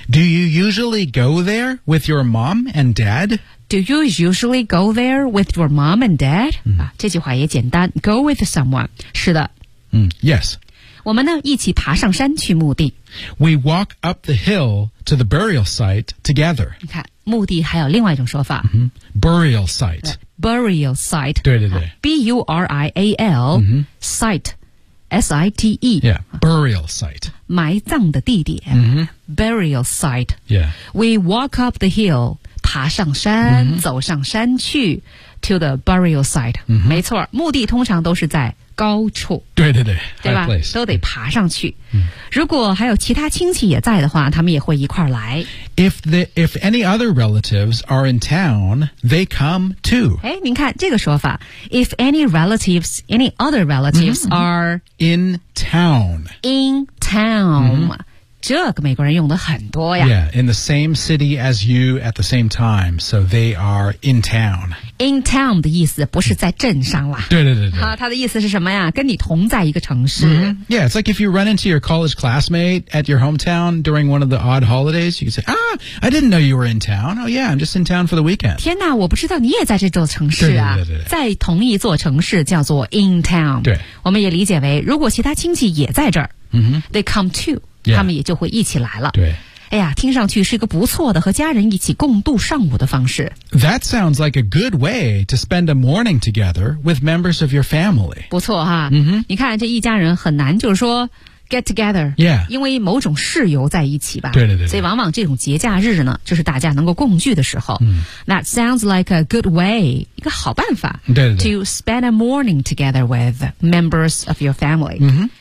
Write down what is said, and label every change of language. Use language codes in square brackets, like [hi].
[en] Do you usually go there with your mom and dad? Do you usually go there with your mom and dad?、 [zh] 这句话也简单， [en] go with someone， [zh] 是的、 [en] Yes， [zh] 我们呢一起爬上山去墓地。 [en] We walk up the hill to the burial site together。 [zh] 你看墓地还有另外一种说法、 [en] Burial site。 Burial site， [zh] 对对对、 [en] B-U-R-I-A-L、site，S-I-T-E、 yeah, burial site， [zh] 埋葬的地点、burial site、 [en] yeah. We walk up the hill， [zh] 爬上山、走上山去 [en] to the burial site、 [zh] 没错，墓地通常都是在高处，对对对，对吧、 [en] high place. [zh] 都得爬上去、如果还有其他亲戚也在的话，他们也会一块来。 [en] If any other relatives are in town, they come too。 [zh] 哎，您看这个说法， [en] If any other relatives、are in town， [zh] in town、这个美国人用的很多呀。 [en] Yeah, in the same city as you at the same time, so they are in town。 [zh] In town 的意思不是在镇上啦、对对对对，他的意思是什么呀？跟你同在一个城市、 [en] Yeah, it's like if you run into your college classmate at your hometown during one of the odd holidays, you can say, ah, I didn't know you were in town. Oh yeah, I'm just in town for the weekend。 [zh] 天哪，我不知道你也在这座城市啊。对对对对，在同一座城市叫做 in town。对，我们也理解为如果其他亲戚也在这儿、 [en] They come too。 Yeah. [zh] 他们也就会一起来了。对，哎呀，听上去是一个不错的和家人一起共度上午的方式。 [en] That sounds like a good way to spend a morning together with members of your family。 [zh] 不错哈， [en] mm-hmm. [zh] 你看这一家人很难就是说 [en] get together， yeah， [zh] 因为某种事由在一起吧。对对 对， 对，所以往往这种节假日呢，就是大家能够共聚的时候。 [en] That sounds like a good way， [zh] 一个好办法。对对对 [en] ，to spend a morning together with members of your family。